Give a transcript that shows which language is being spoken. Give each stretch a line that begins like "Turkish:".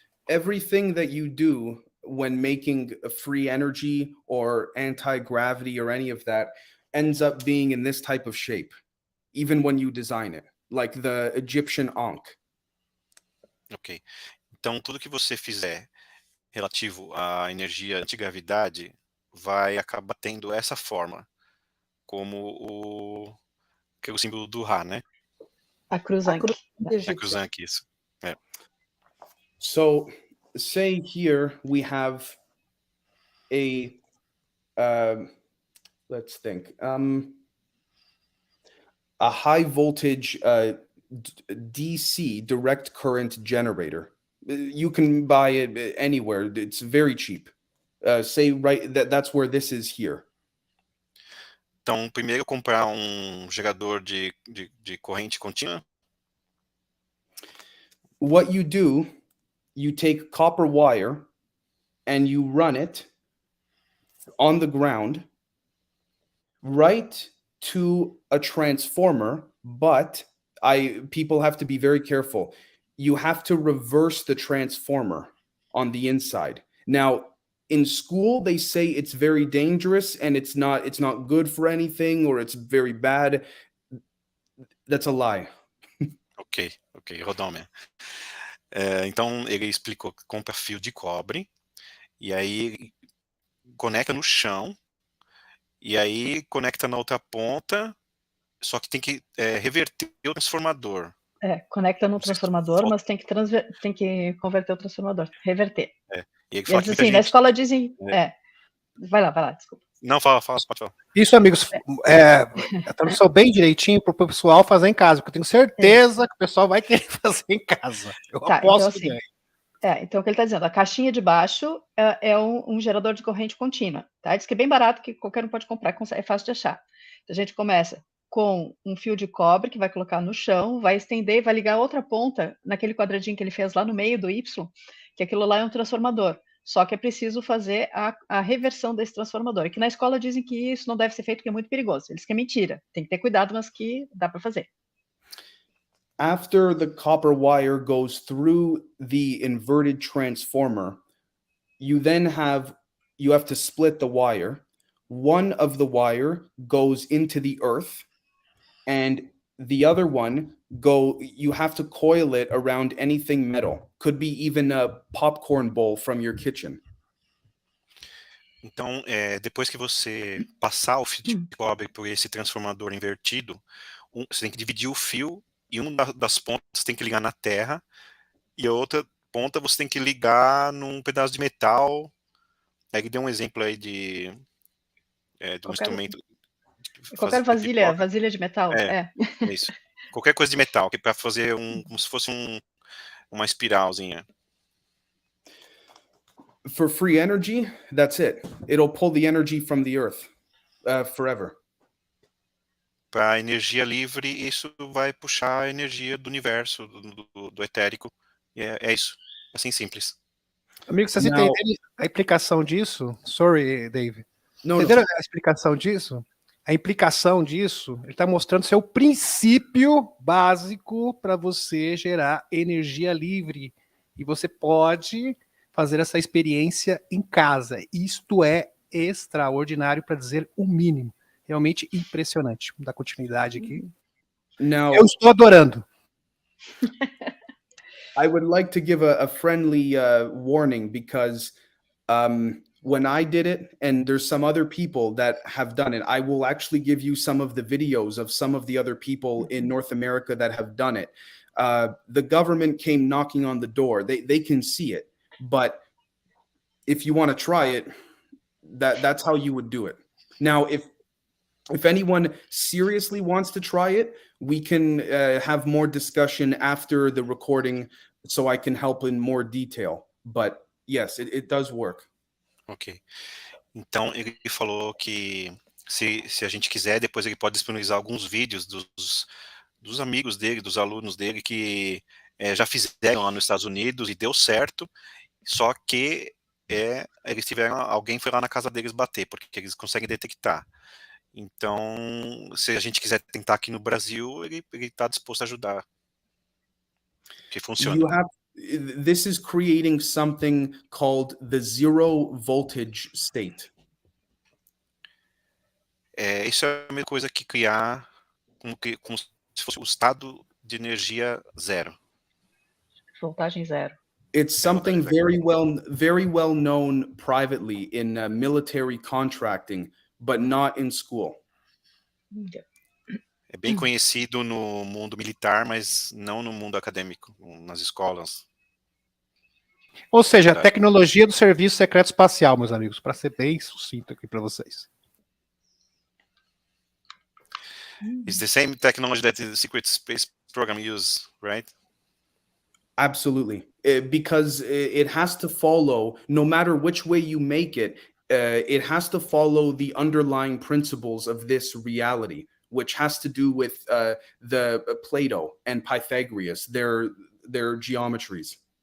English: Everything that you do when making a free energy or anti-gravity or any of that ends up being in this type of shape, even when you design it, like the Egyptian Ankh. Ok.
Portuguese: Então, tudo que você fizer relativo à energia antigravidade vai acabar tendo essa forma, como que é o símbolo do Ra, né? A cruzanque. A cruzanque, isso.
English: So, say here we have a, let's think, a high voltage DC, direct current generator. You can buy it anywhere. It's very cheap. Say that's where this is here.
Portuguese: Então, primeiro comprar gerador de corrente contínua.
English: What you do, you take copper wire and you run it on the ground right to a transformer, but people have to be very careful. you have to reverse the transformer on the inside. Now, in school, they say it's very dangerous and it's not good for anything, or it's very bad. That's a lie.
Portuguese: Ok, Rodômia. Então, ele explicou que compra fio de cobre, e aí conecta no chão, e aí conecta na outra ponta, só que tem que reverter o transformador. Conecta no transformador, mas tem que converter o transformador, reverter. E ele E fala eles, que assim, na escola dizem... Vai lá, desculpa. Não, fala, pode falar. Isso, amigos, a tradução bem direitinho para o pessoal fazer em casa, porque eu tenho certeza que o pessoal vai querer fazer em casa. Eu aposto então, que assim, ganha. então o que ele está dizendo, a caixinha de baixo é um gerador de corrente contínua, tá? Diz que é bem barato, que qualquer um pode comprar, é fácil de achar. Então, a gente começa com um fio de cobre que vai colocar no chão, vai estender e vai ligar a outra ponta naquele quadradinho que ele fez lá no meio do Y, que aquilo lá é um transformador. Só que é preciso fazer a reversão desse transformador. E que na escola dizem que isso não deve ser feito porque é muito perigoso. Eles que é mentira. Tem que ter cuidado, mas que dá para fazer.
English: After the copper wire goes through the inverted transformer, you have to split the wire. One of the wire goes into the earth, and the other one you have to coil it around anything metal. Could be even a popcorn bowl from your kitchen.
Portuguese: Então, depois que você passar o fio de cobre por esse transformador invertido, você tem que dividir o fio, e uma das pontas tem que ligar na terra, e a outra ponta você tem que ligar num pedaço de metal. Aí ele deu um exemplo aí de um instrumento. Qualquer vasilha de metal. É isso. Qualquer coisa de metal, que é para fazer como se fosse uma espiralzinha.
English: For free energy, that's it. It'll pull the energy from the earth forever.
Portuguese: Para energia livre, isso vai puxar a energia do universo, do etérico. E é isso. Assim simples. Amigo, vocês entenderam a implicação disso?
English: Sorry, Dave.
Portuguese: Entenderam a explicação disso? A implicação disso, ele está mostrando seu princípio básico para você gerar energia livre. E você pode fazer essa experiência em casa. Isto é extraordinário, para dizer o mínimo. Realmente impressionante. Vamos dar continuidade aqui.
English: Now,
Portuguese: eu estou adorando.
English: I would like to give a friendly warning, because when I did it, and there's some other people that have done it, I will actually give you some of the videos of some of the other people in North America that have done it. The government came knocking on the door. They can see it, but if you want to try it, that's how you would do it. Now, if anyone seriously wants to try it, we can have more discussion after the recording, so I can help in more detail. But yes, it does work. Ok.
Portuguese: Então, ele falou que se a gente quiser, depois ele pode disponibilizar alguns vídeos dos amigos dele, dos alunos dele, que já fizeram lá nos Estados Unidos e deu certo, só que eles tiveram, alguém foi lá na casa deles bater, porque eles conseguem detectar. Então, se a gente quiser tentar aqui no Brasil, ele está disposto a ajudar. Que funciona.
English: This is creating something called the zero voltage state.
Portuguese: Isso é a mesma coisa que criar como se fosse o estado de energia zero. Voltagem zero.
English: It's something very well known privately in military contracting, but not in school.
Portuguese: É bem conhecido no mundo militar, mas não no mundo acadêmico, nas escolas. Ou seja, a tecnologia do Serviço Secreto Espacial, meus amigos, para ser bem sucinto aqui para vocês.
English: It's the same technology that the secret space program uses, right? Absolutely, because it has to follow, no matter which way you make it, it has to follow the underlying principles of this reality, which has to do with the Plato and Pythagoras, their geometries.